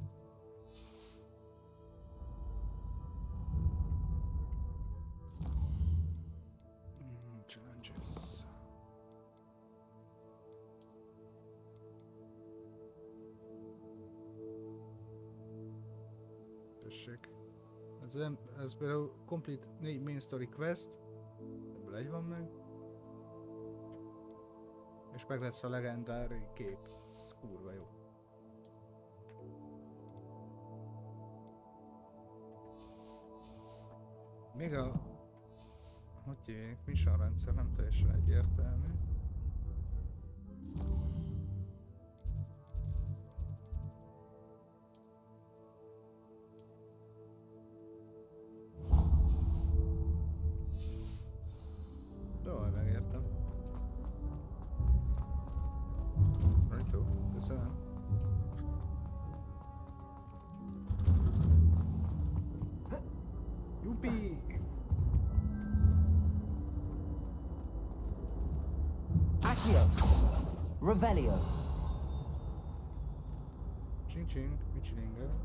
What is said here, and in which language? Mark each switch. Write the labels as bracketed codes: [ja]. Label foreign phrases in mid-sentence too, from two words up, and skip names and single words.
[hu] Challenges. Ez például [en] complete 4 main story quest, [hu] ebből egy van meg, és meg lesz a legendári kép, ez kurva jó. Még a, hogy hívják, mission rendszer nem teljesen egyértelmű. Megértem. Rajtó, köszönöm. Jupi! Accio. Revelio. Csing, mit csinálunk?